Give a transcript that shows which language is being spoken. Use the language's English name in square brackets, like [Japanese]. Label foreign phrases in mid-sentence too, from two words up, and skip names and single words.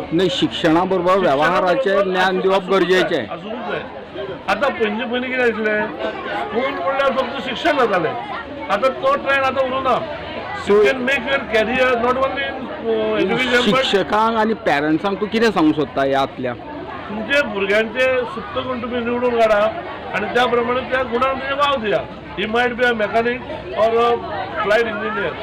[Marathi] नाही, शिक्षणाबरोबर व्यवहाराचे ज्ञान दिवप गरजेचे आहे। [Konkani] आसूंक जाय। आतां पयलीं कितें आशिल्लें, स्कूल म्हणल्यार फक्त शिक्षण जातालें, आतां तो ट्रेंड आतां उरूना। [English] You can make your career not only in education but [Konkani] शिक्षकांक आणि पॅरंट्सांक तूं कितें सांगूंक सोदता ह्यातल्या तुमचे भुरग्यांचे सुप्त गुण तुम्ही निवडून काढा आणि त्याप्रमाणे त्या गुणांक वाव दिया। [English] He might be a mechanic or a flight engineer.